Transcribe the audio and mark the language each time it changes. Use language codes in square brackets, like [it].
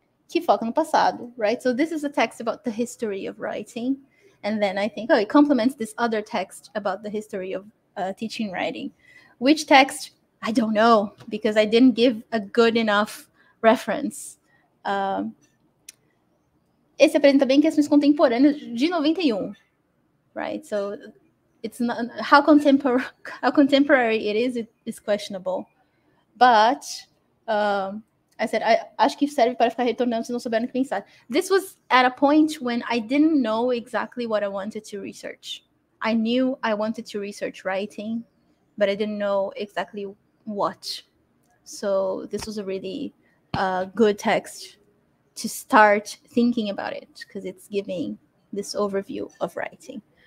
[pt] Que foca no passado, [en] right? So this is a text about the history of writing. And then I think, it complements this other text about the history of teaching writing. Which text? I don't know, because I didn't give a good enough reference. [pt] Esse apresenta bem questões contemporâneas de 91, right? [en] So it's not how contemporary it is questionable. But I said, [pt] acho que serve para ficar retornando se não souber no que pensar. [en] This was at a point when I didn't know exactly what I wanted to research. I knew I wanted to research writing, but I didn't know exactly what. So this was a really good text to start thinking about it because it's giving this overview of writing.